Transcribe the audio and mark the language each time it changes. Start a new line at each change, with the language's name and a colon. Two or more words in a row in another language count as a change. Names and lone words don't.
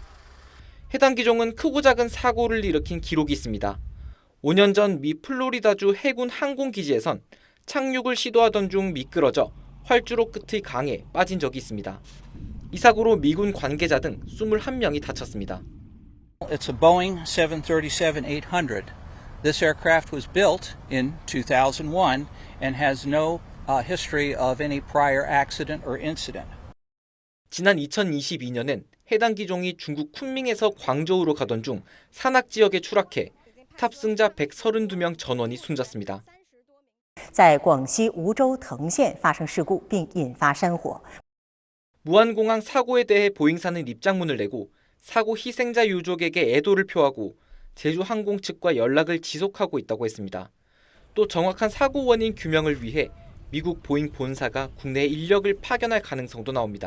Korean: 해당 기종은 크고 작은 사고를 일으킨 기록이 있습니다. 5년 전 미 플로리다주 해군 항공기지에선 착륙을 시도하던 중 미끄러져 활주로 끝의 강에 빠진 적이 있습니다. 이 사고로 미군 관계자 등 21명이 다쳤습니다.
English: It's a Boeing 737-800. This aircraft was built in 2001 and has no history of any prior accident or incident.
Korean: 지난 2022년엔 해당 기종이 중국 쿤밍에서 광저우로 가던 중 산악 지역에 추락해 탑승자 132명 전원이 숨졌습니다.
Chinese: 在广西梧州藤县发生事故并引发山火.
Korean: 무안공항 사고에 대해 보잉사는 입장문을 내고 사고 희생자 유족에게 애도를 표하고 제주항공 측과 연락을 지속하고 있다고 했습니다. 또 정확한 사고 원인 규명을 위해 미국 보잉 본사가 국내 인력을 파견할 가능성도 나옵니다.